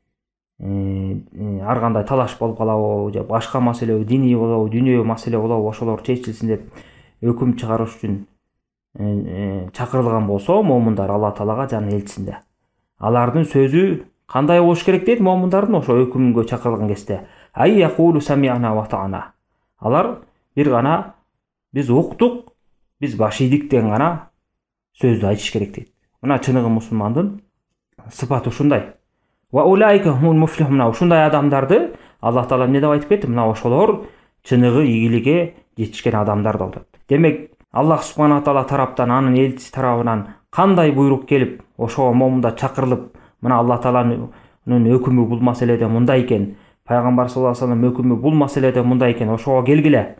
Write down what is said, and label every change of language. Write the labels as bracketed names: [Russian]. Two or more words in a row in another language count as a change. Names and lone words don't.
[Kyrgyz] ар кандай талаш болуп калабы же башка маселе, диний болобу, дүйнө маселе болобу, ошолор чечилсин деп өкүм чыгарыш үчүн чакырылган болсо, момундар Алла таалага жана элчисинде, алардын сөзү кандай болуш керек дейт момундардын ошо өкүмгө чакырылган кезде? [Arabic] أن يقولوا سمعنا وأطعنا. [Kyrgyz] Алар бир гана биз уктук, биз баш ийдик деген гана сөздү айтыш керек дейт. Мына чыныгы мусулмандын сыпаты ушундай. [Arabic] وأولئك هم المفلحون. [Kyrgyz] Ушундай адамдарды Аллах Таала эмне деп айтып кетти? Мына ошолор чыныгы ийгиликке жетишкен адамдар болот. Демек, [Arabic] الله سبحانه تعالى [Kyrgyz] тараптан, анын элчиси тарабынан кандай буйрук келип, ошого момунда чакырылып, мына Аллах Тааланын өкүмү бул маселеде мындай экен, пайгамбар [Arabic] صلى الله عليه وسلم [Kyrgyz] өкүмү бул маселеде мындай экен, ошого келгиле.